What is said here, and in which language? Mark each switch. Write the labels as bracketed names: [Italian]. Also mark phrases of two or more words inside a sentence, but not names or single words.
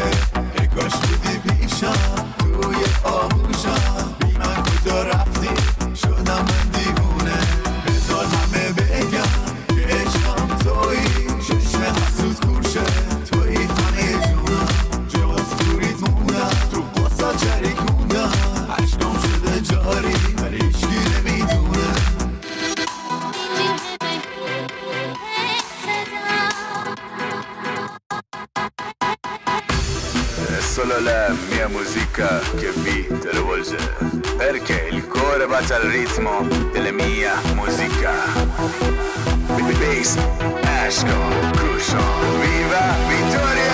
[Persian] ای کاش بودی پیشم توی آغوشم، بی من کجا رفتی شدم من دیوونه. بذار همه بگم که عشقم تویی، چشم حسود کورشه تویی همه جونم. جز توریت موندم تو قصد شریک موندم، عشقم شده جاری ولی هیچکی نمیدونه. [Italian] È solo la mia musica che vi travolge, perché il cuore batte al ritmo della mia musica. Bass, Ashko, Crucio, viva Vittoria!